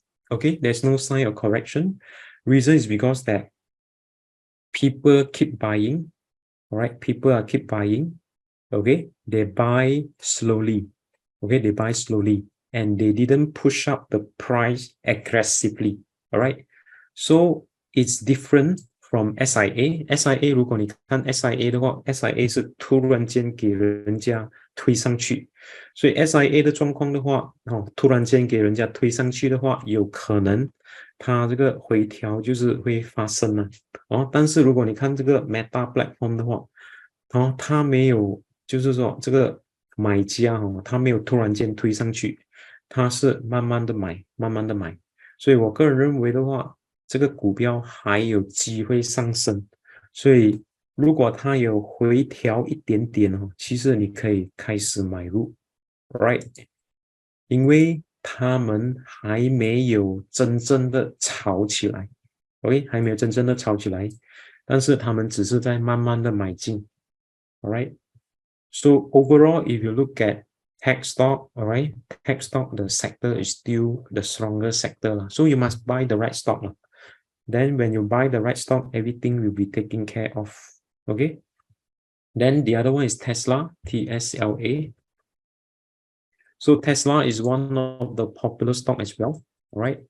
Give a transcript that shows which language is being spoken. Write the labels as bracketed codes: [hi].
[en] Okay, there's no sign of correction. Reason is because that people keep buying, all right? People are keep buying, okay? They buy slowly, okay? They buy slowly, and they didn't push up the price aggressively, all right? So it's different from SIA. [zh] SIA 如果你看 SIA 的话 ，SIA 是突然间给人家推上去，所以 SIA 的状况的话，突然间给人家推上去的话，有可能它这个回调就是会发生了但是如果你看这个 Meta Platform 的话，它没有，就是说这个买家它没有突然间推上去，它是慢慢的买，慢慢的买，所以我个人认为的话，这个股票还有机会上升，所以如果它有回调一点点其实你可以开始买入 ，right？因为他们还没有真正的炒起来 ，OK， 还没有真正的炒起来，但是他们只是在慢慢的买进 ，alright？ [en] So overall, if you look at tech stock, alright, tech stock, the sector is still the strongest sector So you must buy the right stock Then when you buy the right stock, everything will be taken care of. Okay. Then the other one is Tesla, TSLA. So Tesla is one of the popular stock as well. Right.